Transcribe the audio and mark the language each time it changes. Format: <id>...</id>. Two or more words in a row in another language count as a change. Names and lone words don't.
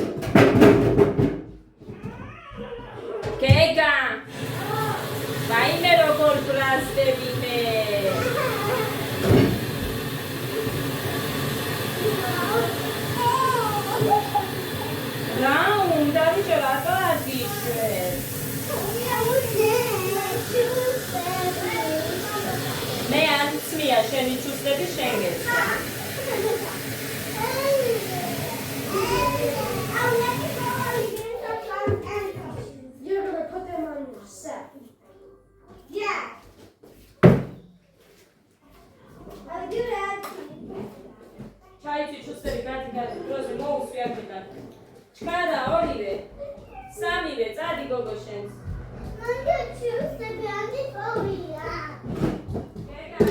<ka>გეგა ვაიმე როგორ ბრაზდები მე რა უნდა ბიჭო რატო აზიშვეს მე არ ცმია შენი ჩუსტები შენ გეცვა</ka> <en>You're gonna put them on yourself. Yeah. I'll do that.</en> <ka>ჩაიცი ჩუსტები გადი დროზე მოუსვი აქედან ჩქარა ორივე სამივე წადი გოგო შენს</ka> <en>I'm gonna choose the brownie for me.</en> <ka>გეგა</ka>